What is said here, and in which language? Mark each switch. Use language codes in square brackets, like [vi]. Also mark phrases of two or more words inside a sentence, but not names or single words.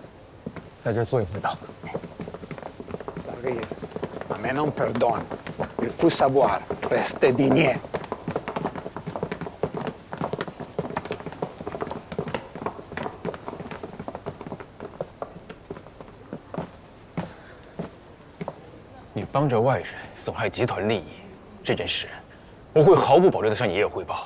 [zh] 在这儿坐一会儿吧。 [it] A me non perdono. [fr] Il faut savoir rester digne. [zh] 你帮着外人损害集团利益这件事，我会毫不保留地向爷爷汇报。